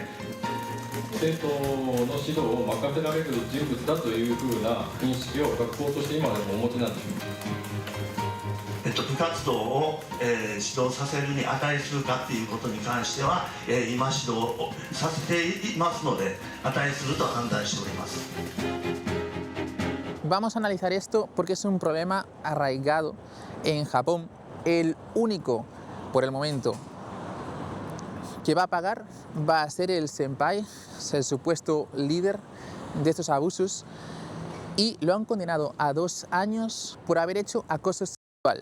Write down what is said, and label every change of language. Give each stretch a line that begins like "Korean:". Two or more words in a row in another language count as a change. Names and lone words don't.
Japanese: 生徒の指導を任せられる人物だというふうな認識を学校として今でもお持ちなんでしょうか。部活動を、指導させるに値するかということに関しては、今指導をさせていますので値すると判断しております。
Spanish: Vamos a analizar esto porque es un problema arraigado en Japón el único, por el momento, que va a pagar va a ser el senpai, el supuesto líder de estos abusos, y lo han condenado a 2 años por haber hecho acoso sexual.